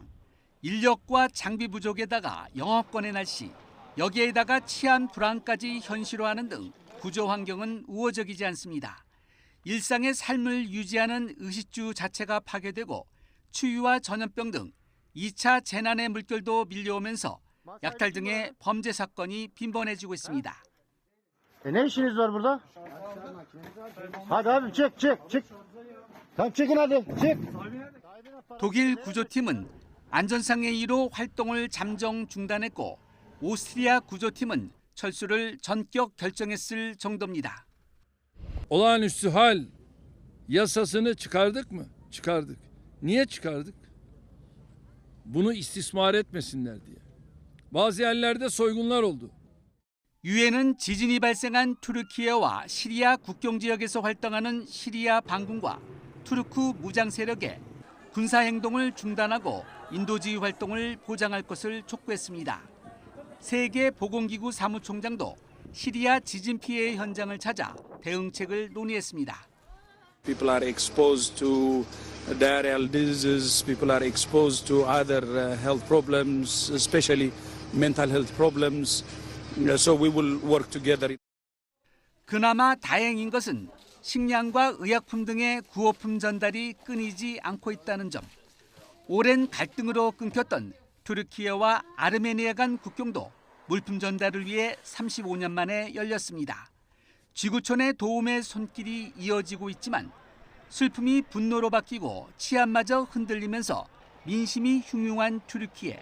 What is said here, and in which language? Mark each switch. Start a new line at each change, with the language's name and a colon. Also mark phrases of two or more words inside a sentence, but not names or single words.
Korean: 인력과 장비 부족에다가 영업권의 날씨, 여기에다가 치안 불안까지 현실화하는 등 구조 환경은 우호적이지 않습니다. 일상의 삶을 유지하는 의식주 자체가 파괴되고 추위와 전염병 등 2차 재난의 물결도 밀려오면서 약탈 등의 범죄 사건이 빈번해지고 있습니다.
Turkish: Ne işiniz var burada? Hadi abi çık. Tamam çıkın hadi çık.
Korean: 독일 구조팀은 안전상의 이유로 활동을 잠정 중단했고 오스트리아 구조팀은 철수를 전격 결정했을 정도입니다.
Turkish: Olağanüstü hal yasasını çıkardık mı? Çıkardık. Niye çıkardık? Bunu istismar etmesinler diye. Bazı yerlerde soygunlar oldu.
Korean: 유엔은 지진이 발생한 튀르키예와 시리아 국경 지역에서 활동하는 시리아 반군과 투르크 무장 세력의 군사 행동을 중단하고 인도주의 활동을 보장할 것을 촉구했습니다. 세계 보건기구 사무총장도 시리아 지진 피해 현장을 찾아 대응책을 논의했습니다.
English: People are exposed to diarrheal diseases, people are exposed to other health problems, especially mental health problems. So we will work together.
Korean: 그나마 다행인 것은 식량과 의약품 등의 구호품 전달이 끊이지 않고 있다는 점, 오랜 갈등으로 끊겼던 튀르키예와 아르메니아 간 국경도 물품 전달을 위해 35년 만에 열렸습니다. 지구촌의 도움의 손길이 이어지고 있지만 슬픔이 분노로 바뀌고 치안마저 흔들리면서 민심이 흉흉한 튀르키예.